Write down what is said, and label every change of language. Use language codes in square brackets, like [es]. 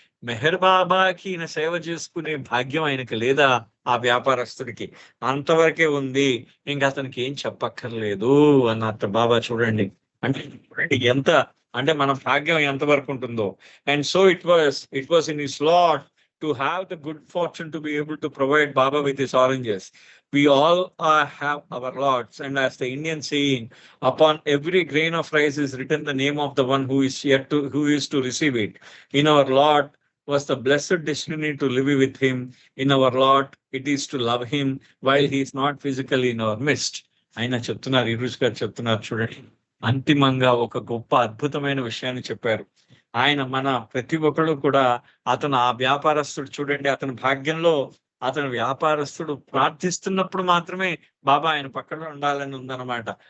[te] మెహర్ బాబాకి ఈయన సేవ చేసుకునే భాగ్యం ఆయనకి లేదా? ఆ వ్యాపారస్తుడికి అంతవరకే ఉంది. ఇంకా అతనికి ఏం చెప్పక్కర్లేదు అన్నట్టు బాబా. చూడండి అంటే ఎంత, అంటే మన భాగ్యం ఎంతవరకు ఉంటుందో. [en] And so it was in his lot to have the good fortune to be able to provide Baba with his oranges. We all have our lots, and as the Indian saying, upon every grain of rice is written the name of the one who is to receive it. In our lot was the blessed destiny to live with him. In our lot it is to love him while he is not physically in our midst. [te] ఆయన చెప్తున్నారు, ఈరోజు గారు చెప్తున్నారు చూడండి, అంతిమంగా ఒక గొప్ప అద్భుతమైన విషయాన్ని చెప్పారు. ఆయన మన ప్రతి ఒక్కరు కూడా, అతను ఆ వ్యాపారస్తుడు చూడండి, అతని భాగ్యంలో అతను వ్యాపారస్తుడు ప్రార్థిస్తున్నప్పుడు మాత్రమే బాబా ఆయన పక్కన ఉండాలని ఉందన్నమాట.